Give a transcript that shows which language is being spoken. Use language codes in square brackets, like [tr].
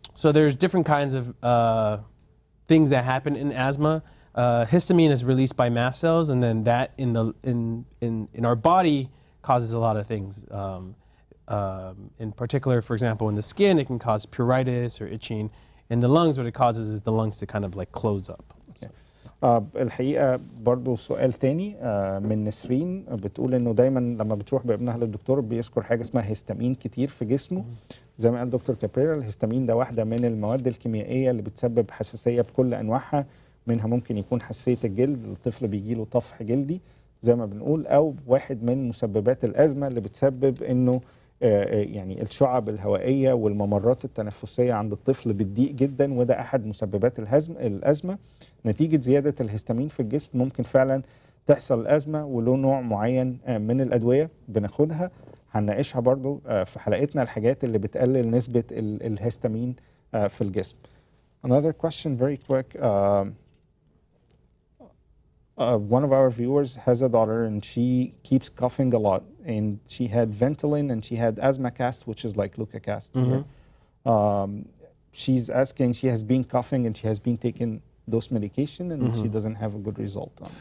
[en] So there's different kinds of things that happen in asthma. Histamine is released by mast cells, and then that in our body causes a lot of things. In particular, for example, in the skin, it can cause pruritus or itching. In the lungs, what it causes is the lungs to kind of like close up. Okay. [ar] الحقيقة برضو سؤال تاني من نسرين بتقول انه دايما لما بتروح بابنها للدكتور بيذكر حاجة اسمها هيستامين كتير في جسمه. زي ما قال دكتور كابريرا، الهيستامين ده واحدة من المواد الكيميائية اللي بتسبب حساسية بكل انواعها. منها ممكن يكون حساسية الجلد، الطفل بيجيله طفح جلدي زي ما بنقول، او واحد من مسببات الأزمة اللي بتسبب انه يعني الشعب الهوائية والممرات التنفسية عند الطفل بتضيق جدا، وده أحد مسببات الأزمة. نتيجة زيادة الهستامين في الجسم ممكن فعلا تحصل الأزمة، وله نوع معين من الأدوية بناخدها هنناقشها برضو في حلقتنا، الحاجات اللي بتقلل نسبة الهستامين في الجسم. [en] Another question very quick. One of our viewers has a daughter and she keeps coughing a lot, and she had Ventolin and she had Asthmacast, which is like Lucacast here. She's asking, she has been coughing and she has been taking those medication and she doesn't have a good result on it.